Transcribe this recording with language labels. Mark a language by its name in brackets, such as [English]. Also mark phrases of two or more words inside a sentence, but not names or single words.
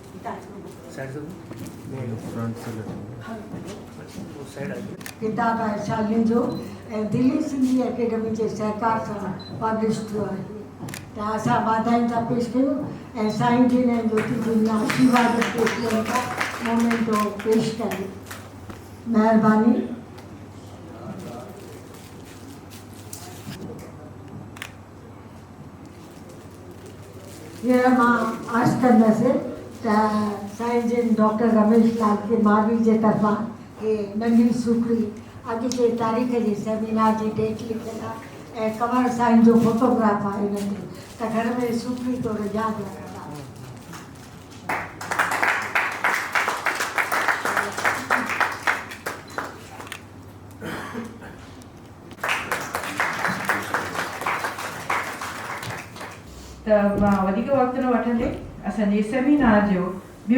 [Sindhi] किताब आहे शालिन जो ऐं दिल्ली सिंधी एकेडमी जे सहकार सां पब्लिश थियो आहे त असां वाधायूं था पेश कयूं ऐं साईं जिन ऐं ज्योति जिन आशीर्वाद पेश कयूं था मोमेंटो पेश करे महिरबानी। हींअर मां अर्ज़ु कंदसि त साईं जिन डॉक्टर रमेश लाल के मावी जे तरफ़ां हे नंढी सूखड़ी अॼु जे तारीख़ जे सेमिनार जी डेट लिखियल आहे ऐं कंवर साईं जो फोटोग्राफ आहे हिन ते त घर में सूखड़ी तौरु यादि रखंदा। त मां वधीक वक़्तु न वठंदे असांजे सेमिनार जो ॿियो